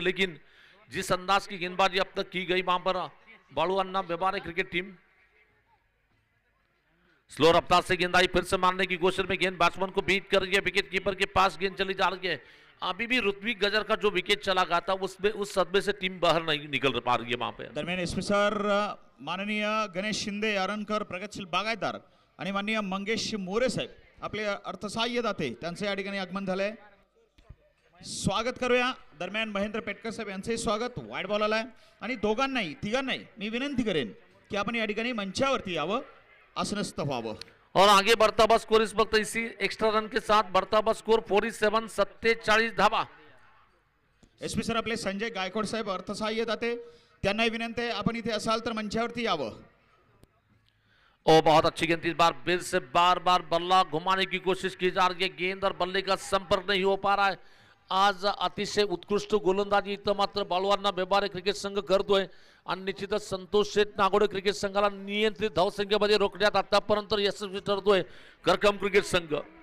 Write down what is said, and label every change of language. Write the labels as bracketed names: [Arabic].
[Hindi] लेकिन जिस अंदाज की गेंदबाजी अब तक की गई वहां पर बालू अन्ना व्यवहार क्रिकेट टीम स्लो रफ्तार से गेंदबाजी फिर से मारने की कोशिश में गेंद बैट्समैन को बीट कर रही है. विकेट कीपर के पास गेंद चली जा रही है. अभी भी ऋत्विक गजर का जो विकेट चला गया था उसमें उस सदमे से टीम बाहर नहीं निकल पा रही है वहां पे। [Marathi] दरम्यान एसपी सर माननीय गणेश शिंदे आरणकर प्रगतशील बागायतदार आणि माननीय मंगेश मोरे साहेब आपले अर्थसहाय्य दाते त्यांचे या ठिकाणी आगमन झालंय, स्वागत करूया। दरम्यान महेंद्र पेटकर साहेब यांचे स्वागत। वाईड बॉल आलाय आणि दोघांनाही तिघांनाही मी विनंती करेन की आपण या ठिकाणी मंचावरती यावं, आसनस्थ व्हावं। [Hindi] और आगे बढ़ता हुआ स्कोर इस वक्त इसी एक्स्ट्रा रन के साथ बढ़ता हुआ स्कोर 47 47 धावा। [Marathi] एसपी सर आपले संजय गायकवाड साहेब अर्थसहाय्य दाते त्यांनाही विनंती आहे आपण इथे असाल तर मंचावरती यावं। [Hindi] ओ बहुत अच्छी गेंद इस बार फिर से बार बार बल्ला घुमाने की कोशिश की जा रही है, गेंद और बल्ले का संपर्क नहीं हो पा रहा है। [Marathi] आज अतिशय उत्कृष्ट गोलंदाजी इथं मात्र बाळवांना व्यवहार क्रिकेट संघ करतोय आणि निश्चितच संतोष शेठ नागोडे क्रिकेट संघाला नियंत्रित धावसंख्येमध्ये रोखण्यात आतापर्यंत यशस्वी ठरतोय करकम क्रिकेट संघ।